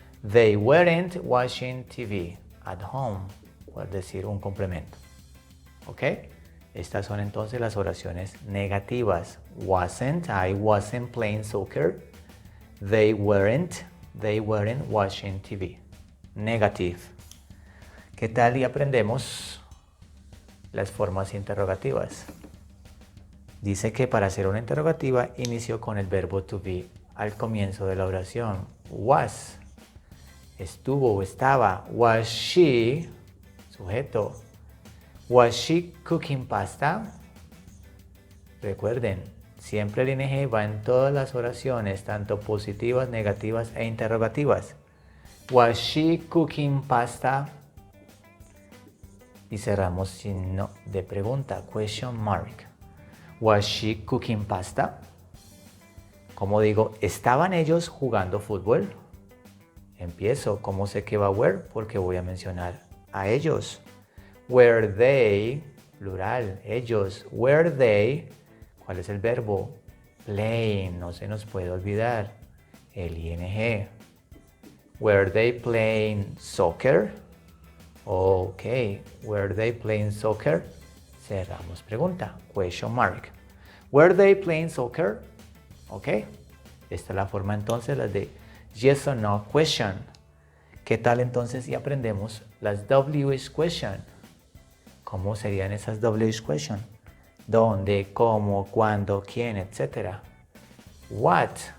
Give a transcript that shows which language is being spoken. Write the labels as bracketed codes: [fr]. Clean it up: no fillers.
[en] They weren't watching TV at home. [es] Por decir un complemento. ¿Ok? Estas son entonces las oraciones negativas. [en] Wasn't, I wasn't playing soccer. They weren't watching TV. Negative. [es] ¿Qué tal y aprendemos las formas interrogativas? Dice que para hacer una interrogativa inició con el verbo to be al comienzo de la oración. [en] Was. [es] Estuvo o estaba. [en] Was she, [es] sujeto. [en] Was she cooking pasta? [es] Recuerden, Siempre el ing va en todas las oraciones, tanto positivas, negativas e interrogativas. [en] Was she cooking pasta? [es] Y cerramos signo de pregunta, [en] question mark. Was she cooking pasta? [es] Como digo, ¿estaban ellos jugando fútbol? Empiezo, ¿cómo sé que va were? Porque voy a mencionar a ellos. [en] Were they, [es] plural, ellos, [en] were they, [es] ¿cuál es el verbo? [en] Playing, [es] no se nos puede olvidar, el ing. [en] Were they playing soccer? Ok, were they playing soccer? [es] Cerramos pregunta, [en] question mark. Were they playing soccer? [es] Ok, esta es la forma entonces, las de [en] yes or no question. [es] ¿Qué tal entonces si aprendemos las WH question? ¿Cómo serían esas WH question? ¿Dónde, cómo, cuándo, quién, etcétera? [en] What?